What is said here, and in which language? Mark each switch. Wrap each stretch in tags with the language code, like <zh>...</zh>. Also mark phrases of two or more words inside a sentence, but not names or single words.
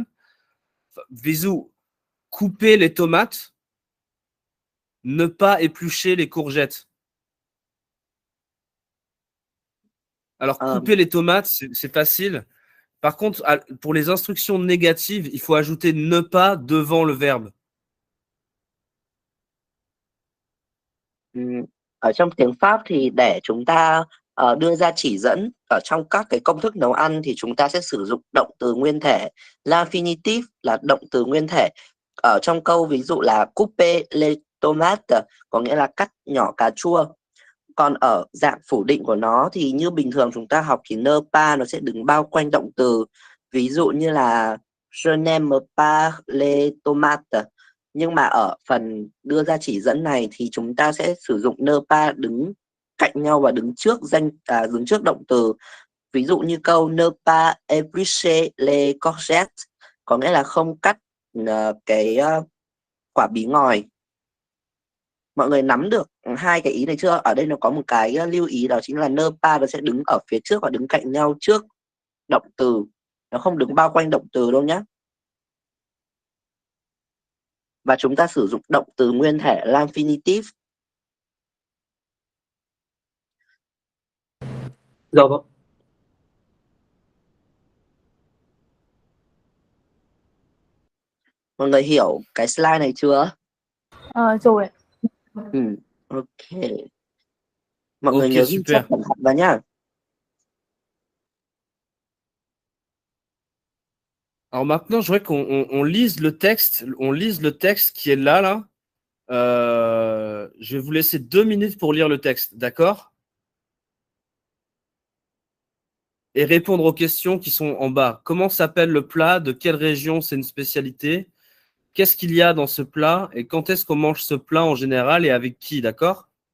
<fr>Visou, couper les tomates, ne pas éplucher les courgettes. Alors, couper les tomates, c'est facile. Par contre, pour les instructions négatives, il faut ajouter ne pas devant le verbe.</fr> <vi>Ở trong tiếng Pháp thì để chúng ta đưa ra chỉ dẫn ở trong các cái công thức nấu ăn thì chúng ta sẽ sử dụng động từ nguyên thể. L'infinitif là động từ nguyên thể. Ở trong câu ví dụ là</vi> <fr>couper les tomates</fr> <vi>có nghĩa là cắt nhỏ cà chua. Còn ở dạng phủ định của nó thì như bình thường chúng ta học thì</vi> <fr>ne pas</fr> <vi>nó sẽ đứng bao quanh động từ ví dụ như là</vi> <fr>je n'aime pas les tomates.</fr> <vi>Nhưng mà ở phần đưa ra chỉ dẫn này thì chúng ta sẽ sử dụng</vi> <fr>ne pas</fr> <vi>đứng cạnh nhau và đứng trước động từ. Ví dụ như câu</vi> <fr>ne pas éplucher les courgettes,</fr> <vi>có nghĩa là không cắt quả bí ngòi. Mọi người nắm được hai cái ý này chưa? Ở đây nó có một cái lưu ý, đó chính là</vi> <fr>ne pas</fr> <vi>nó sẽ đứng ở phía trước và đứng cạnh nhau trước động từ, nó không đứng bao quanh động từ đâu nhé. Và chúng ta sử dụng động từ nguyên thể l'infinitive. Dạ vâng. Mọi người hiểu cái slide này chưa? Rồi ạ. Ok. Mọi người Ok, nhớ ghi chép</vi> <fr>super.</fr> <vi>cẩn thận vào nhá.</vi> <fr>Alors maintenant, je voudrais qu'on lise le texte qui est là. Je vais vous laisser 2 minutes pour lire le texte, d'accord? Et répondre aux questions qui sont en bas. Comment s'appelle le plat? De quelle région c'est une spécialité? Qu'est-ce qu'il y a dans ce plat? Et quand est-ce qu'on mange ce plat en général et avec qui, d'accord?</fr>